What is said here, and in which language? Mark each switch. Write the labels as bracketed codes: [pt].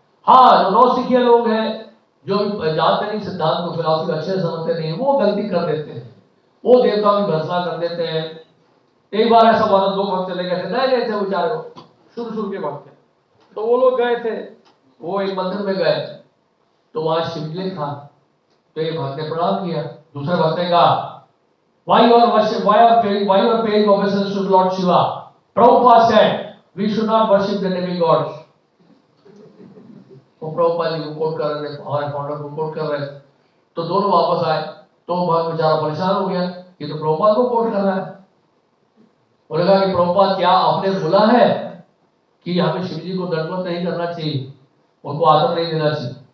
[hi] हाँ, जो नौसिखिया लोग हैं, जो जानते नहीं सिद्धांत को, फिलॉसफी अच्छे से समझते नहीं, वो गलती कर देते हैं, वो देवताओं की भर्सना कर देते हैं। एक बार ऐसा हुआ, दो भक्त चले गए थे, नए नए थे बेचारे, शुरू शुरू के वक्त में। तो वो लोग गए थे, वो एक मंदिर में गए, तो वहां शिवलिंग था। तो एक भक्त ने प्रणाम किया, दूसरे भक्त ने कहा [en] why you are worship why you are paying obeisance to Lord Shiva? Prabhupada said we should not worship the demigods. [hi] वो प्रभुपाद जी को कोट कर रहे थे, हमारे फाउंडर को कोट कर रहे थे। तो दोनों वापस आए, तो भक्त बेचारा परेशान हो गया, ये तो प्रभुपाद को कोट कर रहा है। बोले कहा कि प्रभुपाद क्या आपने बोला है कि हमें शिव जी को दंडवत नहीं करना चाहिए, उनको आदर नहीं देना चाहिए?